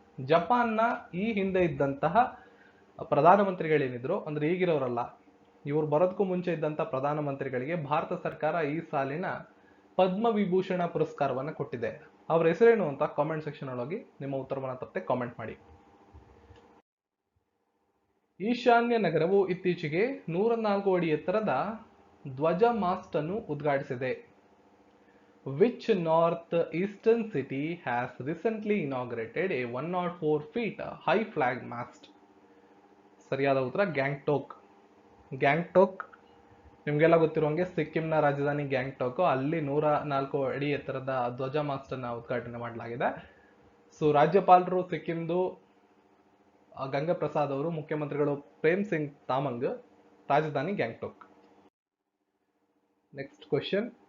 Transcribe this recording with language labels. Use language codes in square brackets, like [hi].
[kn] ಜಪಾನ್ನ ಈ ಹಿಂದೆ ಇದ್ದಂತಹ ಪ್ರಧಾನಮಂತ್ರಿಗಳೇನಿದ್ರು, ಅಂದ್ರೆ ಈಗಿರೋರಲ್ಲ, ಇವ್ರು ಬರೋದಕ್ಕೂ ಮುಂಚೆ ಇದ್ದಂತ ಪ್ರಧಾನಮಂತ್ರಿಗಳಿಗೆ ಭಾರತ ಸರ್ಕಾರ ಈ ಸಾಲಿನ ಪದ್ಮ ವಿಭೂಷಣ ಪುರಸ್ಕಾರವನ್ನು ಕೊಟ್ಟಿದೆ. ಅವ್ರ ಹೆಸರೇನು ಅಂತ ಕಾಮೆಂಟ್ ಸೆಕ್ಷನ್ ಒಳಗೆ ನಿಮ್ಮ ಉತ್ತರವನ್ನು ತಪ್ಪದೆ ಕಾಮೆಂಟ್ ಮಾಡಿ. ಈಶಾನ್ಯ ನಗರವು ಇತ್ತೀಚೆಗೆ 104 ಅಡಿ ಎತ್ತರದ ಧ್ವಜ ಮಾಸ್ಟ್ ಅನ್ನು ಉದ್ಘಾಟಿಸಿದೆ. [en] Which north-eastern city has recently inaugurated a 104 feet high flag mast? [kn] ಸರಿಯಾದ ಉತ್ತರ ಗ್ಯಾಂಗ್ಟೋಕ್. ಗ್ಯಾಂಗ್ಟೋಕ್ ನಿಮಗೆಲ್ಲ ಗೊತ್ತಿರುವಂಗೆ ಸಿಕ್ಕಿಂನ ರಾಜಧಾನಿ ಗ್ಯಾಂಗ್ಟೋಕ್. ಅಲ್ಲಿ 104 ಅಡಿ ಎತ್ತರದ ಧ್ವಜ ಮಾಸ್ಟ್ ಅನ್ನ ಉದ್ಘಾಟನೆ ಮಾಡಲಾಗಿದೆ. ಸೊ ರಾಜ್ಯಪಾಲರು ಸಿಕ್ಕಿಂದು ಗಂಗಾ ಪ್ರಸಾದ್ ಅವರು, ಮುಖ್ಯಮಂತ್ರಿಗಳು ಪ್ರೇಮ್ ಸಿಂಗ್ ತಾಮಂಗ್, ರಾಜಧಾನಿ ಗ್ಯಾಂಗ್ಟೋಕ್. Next question,